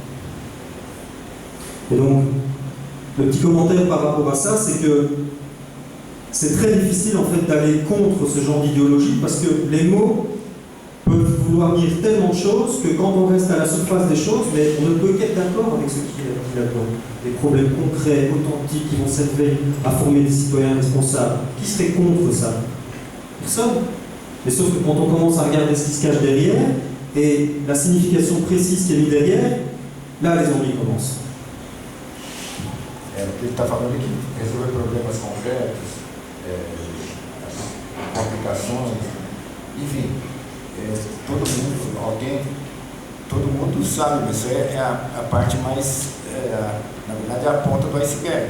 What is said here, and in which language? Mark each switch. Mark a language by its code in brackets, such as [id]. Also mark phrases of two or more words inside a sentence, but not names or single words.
[fr] Et donc, le petit commentaire par rapport à ça, c'est que c'est très difficile en fait d'aller contre ce genre d'idéologie parce que les mots peuvent vouloir dire tellement de choses que quand on reste à la surface des choses, mais on ne peut qu'être d'accord avec ce qui est là-dedans. Des problèmes concrets, authentiques, qui vont servir à former des citoyens responsables. Qui serait contre ça? Personne. Mais sauf que quand on commence à regarder ce qui se cache derrière et la signification précise qui est mise derrière, là les ennuis commencent. [pt] Ele está falando aqui, resolver problemas concretos, complicações, enfim, todo mundo sabe, mas é a parte mais, na verdade, é a ponta do iceberg.